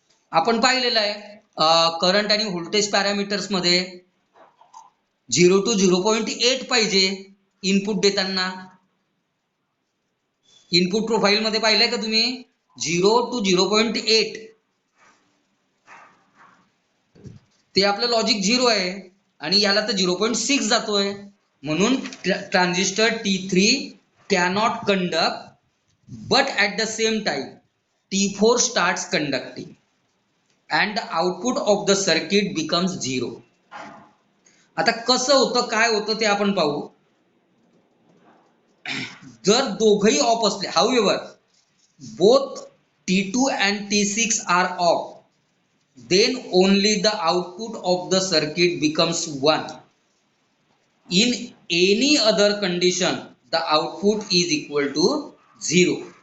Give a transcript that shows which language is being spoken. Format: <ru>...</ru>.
<mr>आपण पाहिलेलं आहे करंट आणि व्होल्टेज पॅरामीटर्स मध्ये 0 to 0.8 पाहिजे इनपुट देताना. इनपुट प्रोफाइल मध्ये पाहिलंय का तुम्ही? 0 to 0.8 ते आपलं लॉजिक 0 आहे आणि याला तर 0.6 जातोय. म्हणून</mr> <en>Transistor T3 cannot conduct, but at the same time T4 starts conducting and the output of the circuit becomes 0.</en> <mr>आता कसं होतं, काय होतं ते आपण पाहू. जर दोघही ऑफ असले,</mr> <en>however both T2 and T6 are off, then only the output of the circuit becomes 1. In any other condition the output is equal to 0.</en>